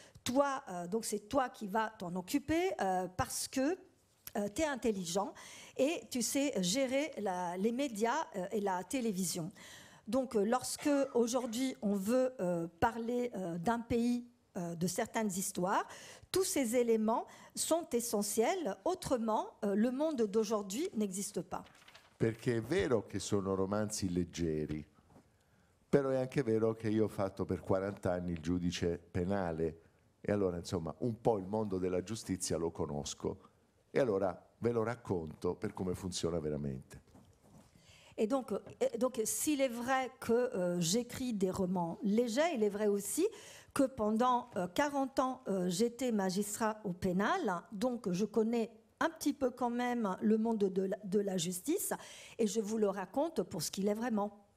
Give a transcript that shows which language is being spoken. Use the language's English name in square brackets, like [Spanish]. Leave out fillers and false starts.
[French] Toi, donc c'est toi qui vas t'en occuper parce que tu es intelligent et tu sais gérer les médias et la télévision. Donc lorsque aujourd'hui on veut parler d'un pays, de certaines histoires, tous ces éléments sont essentiels, autrement le monde d'aujourd'hui n'existe pas. [Italian] Perché è vero che sono romanzi leggeri, però è anche vero che io ho fatto per 40 anni il giudice penale e allora insomma un po' il mondo della giustizia lo conosco. [French] Et alors, [Italian] ve lo racconto per come funziona veramente. [French] Et donc s'il est vrai que j'écris des romans légers, il est vrai aussi que pendant 40 ans, j'étais magistrat au pénal, donc je connais un petit peu quand même le monde de la justice, et je vous le raconte pour ce qu'il est vraiment.